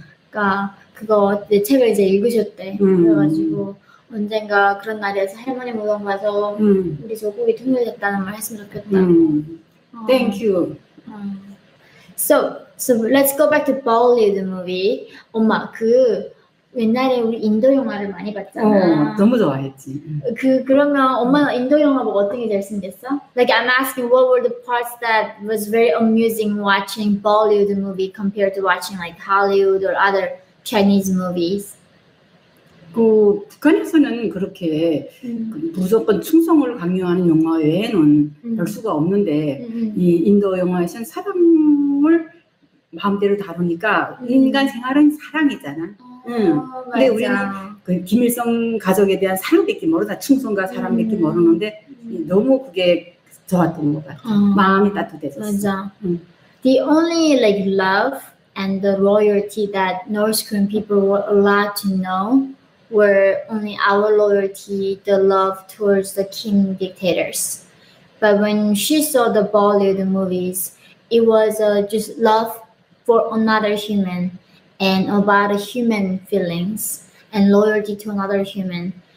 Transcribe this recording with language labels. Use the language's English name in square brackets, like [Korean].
[Korean] 그러니까 그거 내 책을 이제 읽으셨대. 그래가지고 언젠가 그런 날이어서 할머니 무덤 가서 우리 조국이 통일됐다는 말 했으면 좋겠다. [English] Thank you. So let's go back to Bollywood movie. [Korean] 엄마 옛날에 우리 인도 영화를 많이 봤잖아. 너무 좋아했지. 그러면 엄마는 인도 영화 보고 어떤 게 제일 신기했어? [English] Like I'm asking, what were the parts that was very amusing watching Bollywood movie compared to watching like Hollywood or other Chinese movies? [Korean] 북한에서는 그렇게 무조건 충성을 강요하는 영화 외에는 별 수가 없는데 이 인도 영화에서는 사랑을 마음대로 다루니까 인간 생활은 사랑이잖아. 근데 우리는 그 김일성 가족에 대한 사랑밖에 모르다. 충성과 사랑밖에 모르는데 너무 그게 좋았던 것 같아. 마음이 따뜻해졌어. 맞아. [English] The only like love and the loyalty that North Korean people were allowed to know were only our loyalty, the love towards the king dictators. But when she saw the Bollywood movies, it was just love for another human and about human feelings and loyalty to another human.